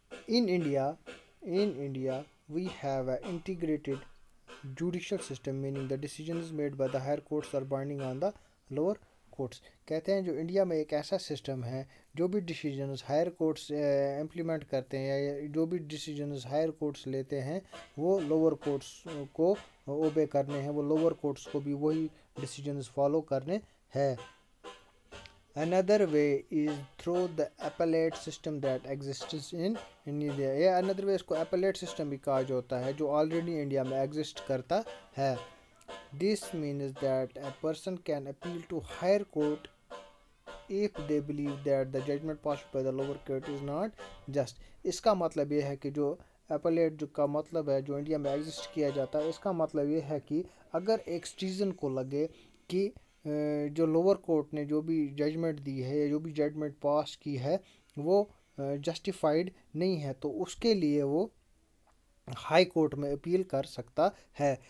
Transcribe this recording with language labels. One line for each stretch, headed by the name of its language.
English: In India, we have an integrated judicial system, meaning the decisions made by the higher courts are binding on the lower courts.
Urdu: کہتے ہیں جو India میں ایک ایسا system ہے جو بھی ڈیسیجنز ہائر کورٹس امپلیمنٹ کرتے ہیں یا جو بھی ڈیسیجنز ہائر کورٹس لیتے ہیں وہ لوور کورٹس کو اوبے کرنے ہیں, وہ لوور کورٹس کو بھی وہی ڈیسیجنز فالو کرنے ہیں.
English: Another way is through the appellate system that exists in India.
Urdu: یا
English: another way
Urdu: اس کو
English: appellate system
Urdu: بھی کہا جاتا ہے جو already انڈیا میں ایگزسٹ کرتا ہے.
English: This means that a person can appeal to higher court if they believe that the judgment passed by the lower court is not just.
Urdu: اس کا مطلب یہ ہے کہ جو appellate جو کا مطلب ہے جو انڈیا میں ایگزسٹ کیا جاتا ہے اس کا مطلب یہ ہے کہ اگر ایک سٹیزن کو لگے کہ جو لوور کورٹ نے جو بھی ججمنٹ دی ہے یا جو بھی ججمنٹ پاس کی ہے وہ جسٹیفائڈ نہیں ہے تو اس کے لیے وہ ہائی کورٹ میں اپیل کر سکتا ہے.